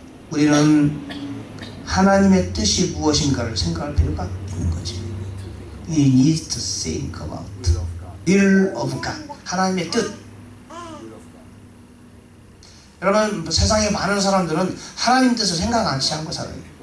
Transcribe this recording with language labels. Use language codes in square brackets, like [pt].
[ko] 우리는 하나님의 뜻이 무엇인가를 생각할 필요가 있는 거지. [en] We need to think about will of God, [ko] 하나님의 뜻. 여러분, 세상에 많은 사람들은 하나님 뜻을 생각 않고 살아요.